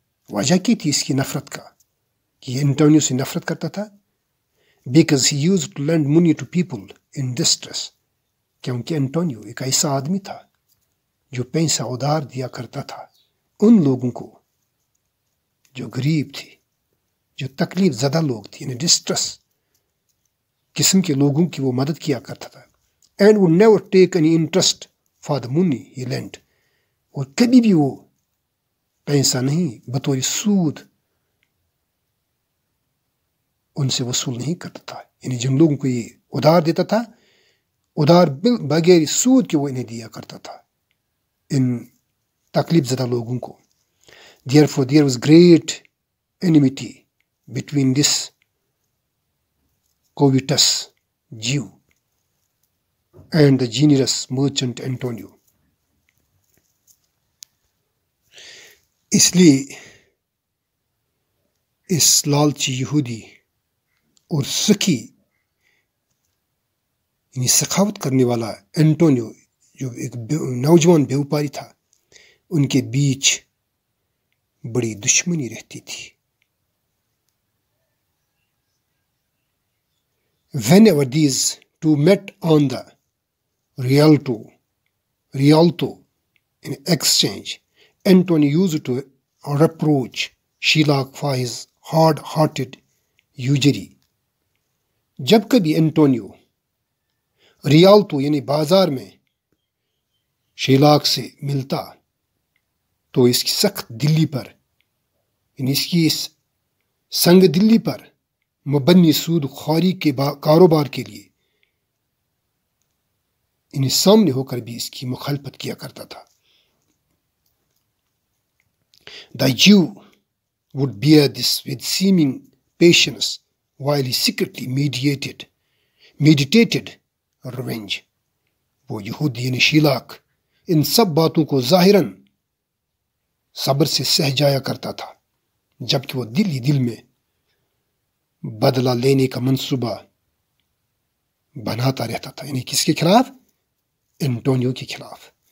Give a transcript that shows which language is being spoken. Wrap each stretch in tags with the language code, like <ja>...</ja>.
<ur>وجہ کی تھی اس کی نفرت کا کہ یہ اینٹونیو سے نفرت کرتا تھا</ur> <en>Because he used to lend money to people in distress.</en> <ur>کیونکہ اینٹونیو ایک ایسا آدمی تھا جو پیسہ ادھار دیا کرتا تھا ان لوگوں کو جو غریب تھے جو تکلیف زدہ لوگ تھے یعنی ڈسٹریس قسم کے لوگوں کی وہ مدد کیا کرتا تھا.</ur> <en>And would never take any interest for the money he lent.</en> <ur>اور کبھی بھی وہ پیسہ نہیں بطور سود ان سے وصول نہیں کرتا تھا. یعنی جن لوگوں کو یہ ادھار دیتا تھا ادھار بغیر سود کے وہ انہیں دیا کرتا تھا ان تکلیف زدہ لوگوں کو.</ur> <en>Therefore there was great enmity between this covetous Jew and the generous merchant Antonio.</en> <ur>اس لیے اس لالچی یہودی اور سخی یعنی سخاوت کرنے والا اینٹونیو جو ایک نوجوان بیوپاری تھا ان کے بیچ بڑی دشمنی رہتی تھی.</ur> <en>Whenever these two met on the Rialto in exchange, Antonio used to reproach Shylock for his hard-hearted usury.</en> <ur>جب کبھی انٹونیو ریالتو یعنی بازار میں شیلاک سے ملتا تو اس کی سخت دلی پر یعنی اس کی سنگ دلی پر مبنی سود خواری کے کاروبار کے لیے انہیں سامنے ہو کر بھی اس کی مخالفت کیا کرتا تھا.</ur> <en>The Jew would bear this with seeming patience while he secretly meditated revenge.</en> <ur>وہ یہودی یعنی شیلاک ان سب باتوں کو ظاہراً صبر سے سہ جایا کرتا تھا جبکہ وہ دل ہی دل میں بدلہ لینے کا منصوبہ بناتا رہتا تھا. یعنی کس کے خلاف؟ انٹونیو کے خلاف.</ur>